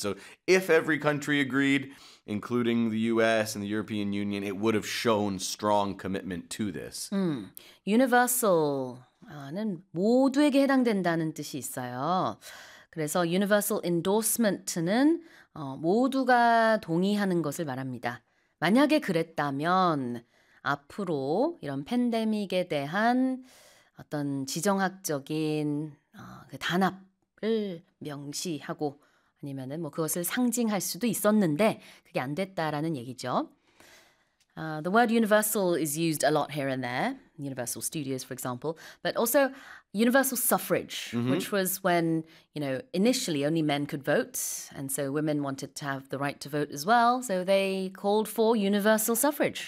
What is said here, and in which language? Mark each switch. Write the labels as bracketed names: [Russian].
[English] So if every country agreed, including the U.S. and the European Union, it would have shown strong commitment to this. Universal. [Korean] 는 모두에게 해당된다는 뜻이 있어요. 그래서 universal endorsement는 모두가 동의하는 것을 말합니다. 만약에 그랬다면 앞으로 이런 팬데믹에 대한 어떤 지정학적인 그 단합을 명시하고 아니면은 뭐 그것을 상징할 수도 있었는데 그게 안 됐다라는 얘기죠. [English] The word universal is used a lot here and there. Universal studios, for example. But also universal suffrage, which was when, you know, initially only men could vote. And so women wanted to have the right to vote as well. So they called for universal suffrage.